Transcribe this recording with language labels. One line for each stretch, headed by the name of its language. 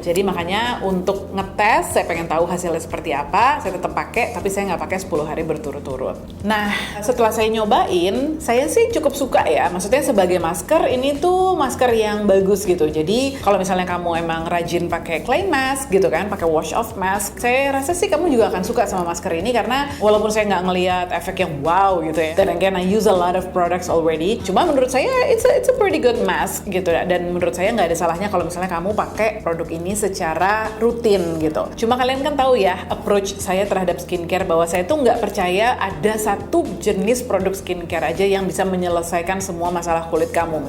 Indonesian: Jadi makanya untuk ngetes, saya pengen tahu hasilnya seperti apa, saya tetap pakai, tapi saya nggak pakai 10 hari berturut-turut. Nah, setelah saya nyobain, saya sih cukup suka ya. Maksudnya sebagai masker, ini tuh masker yang bagus gitu. Jadi kalau misalnya kamu emang rajin pakai clay mask gitu kan, pakai wash off mask, saya rasa sih kamu juga akan suka sama masker ini, karena walaupun saya nggak ngelihat efek yang wow gitu ya.
English: Dan again, I use a lot of products already.
Indonesian: Cuma menurut saya
English: it's a pretty good mask gitu.
Indonesian: Dan menurut saya nggak ada salahnya kalau misalnya kamu pakai produk ini secara rutin gitu. Cuma kalian kan tahu ya, approach saya terhadap skincare bahwa saya tuh nggak percaya ada satu jenis produk skincare aja yang bisa menyelesaikan semua masalah kulit kamu.